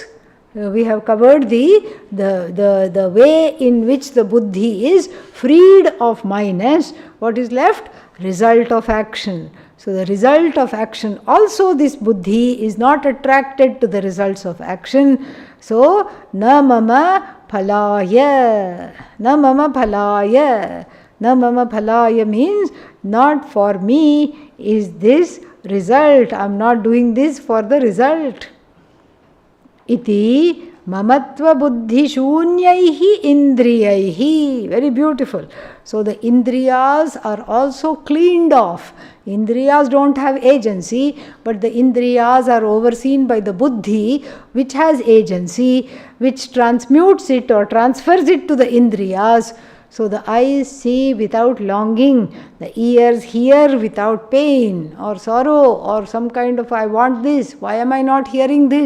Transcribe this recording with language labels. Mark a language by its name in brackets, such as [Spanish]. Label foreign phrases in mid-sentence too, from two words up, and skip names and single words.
[English] We have covered the way in which the Buddhi is freed of myness. What is left? Result of action. So the result of action, also this Buddhi is not attracted to the results of action. So, [Sanskrit] na mama phalaya. Na mama phalaya. Na mama phalaya [English] means, not for me is this result. I am not doing this for the result. [Sanskrit] Iti mamatva buddhi shunyaihi indriyaihi. [English] Very beautiful. So the indriyas are also cleaned off. Indriyas don't have agency, but the indriyas are overseen by the buddhi, which has agency, which transmutes it or transfers it to the indriyas. So the eyes see without longing, the ears hear without pain or sorrow or some kind of, I want this, why am I not hearing this?